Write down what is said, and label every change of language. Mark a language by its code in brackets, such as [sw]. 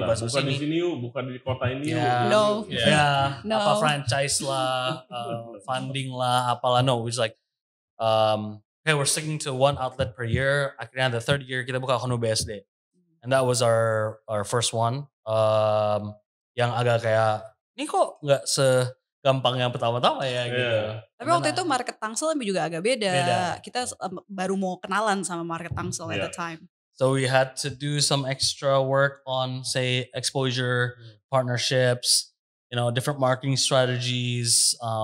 [id] pastilah. Bukan di sini yuk, bukan di kota ini yuk. [en] No. [id] Apa franchise lah, funding lah, apalah. [en] No, we just like, okay, we're sticking to one outlet per year. [id] Akhirnya [en] the third year [id] kita buka [en] Honu BSD. And that was our first one. [id] Yang agak kayak, ini kok nggak segampang yang pertama-tama ya gitu. Tapi waktu itu market Tangsel juga agak beda. Kita baru mau kenalan sama market Tangsel [en] at the time. So we had to do some extra work on, say, exposure, partnerships, you know, different marketing strategies.